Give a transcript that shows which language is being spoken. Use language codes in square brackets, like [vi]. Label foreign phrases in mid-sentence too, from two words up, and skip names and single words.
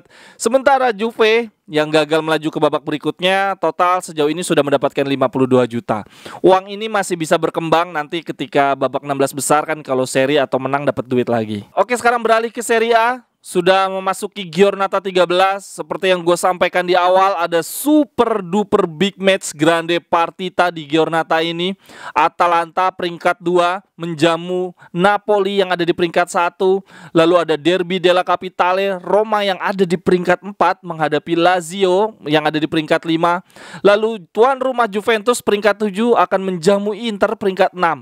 [id] Sementara Juve yang gagal melaju ke babak berikutnya, total sejauh ini sudah mendapatkan 52 juta. Uang ini masih bisa berkembang nanti ketika babak 16 besar kan, kalau seri atau menang dapat duit lagi. Oke, sekarang beralih ke Serie A. Sudah memasuki Giornata 13. Seperti yang gue sampaikan di awal, ada [en] super duper big match [it] grande partita [id] di Giornata ini. Atalanta peringkat 2 menjamu Napoli yang ada di peringkat 1. Lalu ada Derby della Capitale, Roma yang ada di peringkat 4 menghadapi Lazio yang ada di peringkat 5. Lalu tuan rumah Juventus peringkat 7 akan menjamu Inter peringkat 6.